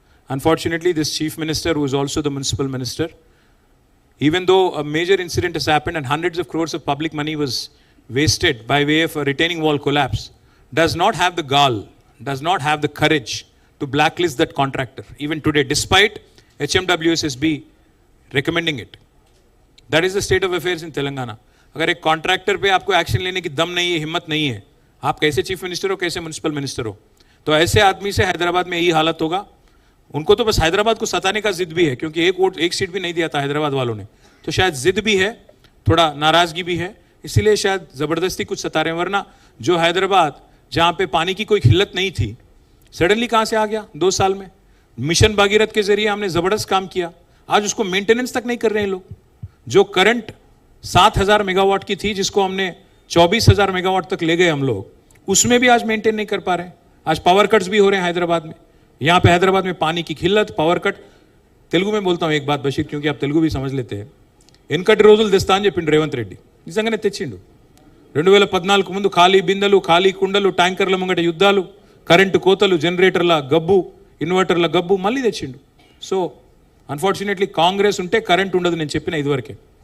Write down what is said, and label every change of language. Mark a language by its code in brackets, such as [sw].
[en] Unfortunately, this chief minister, who is also the municipal minister, even though a major incident has happened and hundreds of crores of public money was wasted by way of a retaining wall collapse, does not have the gall, does not have the courage to blacklist that contractor, even today, despite HMWSSB recommending it. That is the state of affairs in Telangana. [hi] अगर एक contractor पे आपको action लेने की दम नहीं है, हिम्मत नहीं है, आप कैसे चीफ मिनिस्टर हो, कैसे म्युनिसिपल मिनिस्टर हो? तो ऐसे आदमी से हैदराबाद में यही हालत होगा. उनको तो बस हैदराबाद को सताने का जिद भी है, क्योंकि एक सीट भी नहीं दिया था हैदराबाद वालों ने, तो शायद जिद भी है, थोड़ा नाराजगी भी है, इसीलिए शायद ज़बरदस्ती कुछ सता रहे हैं. वरना जो हैदराबाद जहाँ पे पानी की कोई किल्लत नहीं थी, सडनली कहाँ से आ गया 2 साल में? मिशन भागीरथ के जरिए हमने ज़बरदस्त काम किया, आज उसको मेंटेनेंस तक नहीं कर रहे हैं लोग. जो करंट 7,000 मेगावाट की थी, जिसको हमने 24,000 मेगावाट तक ले गए हम लोग, उसमें भी आज मेंटेन नहीं कर पा रहे हैं. आज पावर कट्स भी हो रहे हैं हैदराबाद में. यहाँ पे हैदराबाद में पानी की किल्लत, पावर कट. तेलुगु में बोलता हूँ एक बात बशीर, क्योंकि आप तेलुगु भी समझ लेते हैं. [te] इनकటి రోజులు తెస్తా అని చెప్పిండు రేవంత్ రెడ్డి, నిజంగానే తెచ్చిండు. 2014 ముందు ఖాళీ బిందెలు, ఖాళీ కుండలు, ట్యాంకర్ల ముంగట యుద్ధాలు, కరెంటు కోతలు, జనరేటర్ల గబ్బు, ఇన్వర్టర్ల గబ్బు మళ్ళీ తెచ్చిండు. [en] so unfortunately [te] కాంగ్రెస్ ఉంటే కరెంట్ ఉండదు, నేను చెప్పిన ఇదివరకే.